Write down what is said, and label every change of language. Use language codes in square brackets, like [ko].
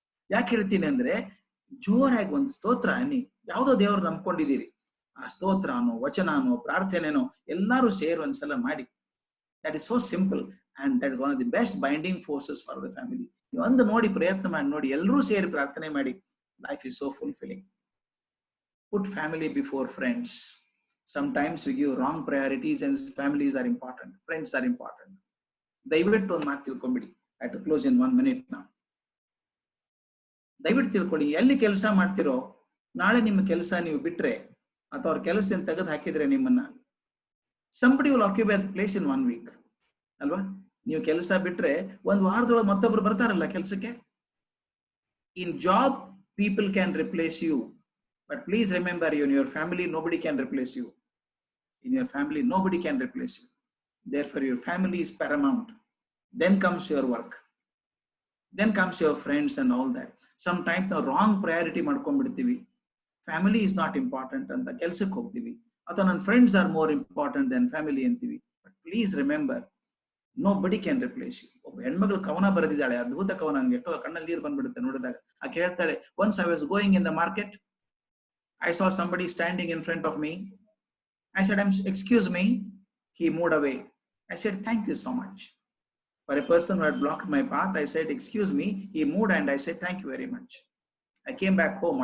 [kn] ಯಾಕೆ ಹೇಳ್ತೀನಿ ಅಂದ್ರೆ, ಜೋರಾಗಿ ಒಂದು ಸ್ತೋತ್ರ ಅನ್ನಿ. ಯಾವುದೋ ದೇವ್ರು ನಂಬ್ಕೊಂಡಿದ್ದೀರಿ, ಆ ಸ್ತೋತ್ರನೋ ವಚನನೋ ಪ್ರಾರ್ಥನೆನೋ ಎಲ್ಲರೂ ಸೇರಿ ಒಂದ್ಸಲ ಮಾಡಿ. [en] That is so simple and that is one of the best binding forces for the family. [kn] ನೀವು ಒಂದು ನೋಡಿ, ಪ್ರಯತ್ನ ಮಾಡಿ ನೋಡಿ, ಎಲ್ಲರೂ ಸೇರಿ ಪ್ರಾರ್ಥನೆ ಮಾಡಿ. [en] Life is so fulfilling. Put family before friends. Sometimes we give wrong priorities and families are important, friends are important. [kn] ದಯವಿಟ್ಟು ಒಂದು ಮಾತು ತಿಳ್ಕೊಂಬಿಡಿ. [en] I to close in 1 minute now. [kn] ದಯವಿಟ್ಟು ತಿಳ್ಕೊಳ್ಳಿ, ಎಲ್ಲಿ ಕೆಲಸ ಮಾಡ್ತಿರೋ, ನಾಳೆ ನಿಮ್ಮ ಕೆಲಸ ನೀವು ಬಿಟ್ರೆ ಅಥವಾ ಅವ್ರ ಕೆಲಸದಿಂದ ತೆಗೆದು ಹಾಕಿದ್ರೆ ನಿಮ್ಮನ್ನ, [en] somebody will occupy the place in 1 week [kn] ಅಲ್ವಾ? ನೀವು ಕೆಲಸ ಬಿಟ್ರೆ ಒಂದು ವಾರದೊಳಗೆ ಮತ್ತೊಬ್ರು ಬರ್ತಾರಲ್ಲ ಕೆಲಸಕ್ಕೆ. [en] In job people can replace you, but please remember, in your family nobody can replace you. In your family nobody can replace you. Therefore your family is paramount. Then comes your work, then comes your friends and all that. Sometimes ನಾವು wrong priority ಮಾಡ್ಕೊಂಡ್ಬಿಡ್ತೀವಿ. Family is not important [kn] ಅಂತ ಕೆಲ್ಸಕ್ಕೆ ಹೋಗ್ತೀವಿ, ಅಥವಾ ನನ್ನ [en] Friends are more important then family ಅಂತೀವಿ. But please remember, nobody can replace you. [kn] ಒಬ್ಬ ಹೆಣ್ಮಗಳು ಕವನ ಬರೆದಿದ್ದಾಳೆ, ಅದ್ಭುತ ಕವನ. ನನ್ಗೆ ಎಷ್ಟೋ ಕಣ್ಣಲ್ಲಿ ನೀರು ಬಂದ್ಬಿಡುತ್ತೆ ನೋಡಿದಾಗ. ಆಕೆ ಹೇಳ್ತಾಳೆ, [en] once I was going in the market, I saw somebody standing in front of me. I said, excuse me. He moved away. I said, thank you so much. For a person who had blocked my path, I said, excuse me. He moved and I said, thank you very much. I came back home.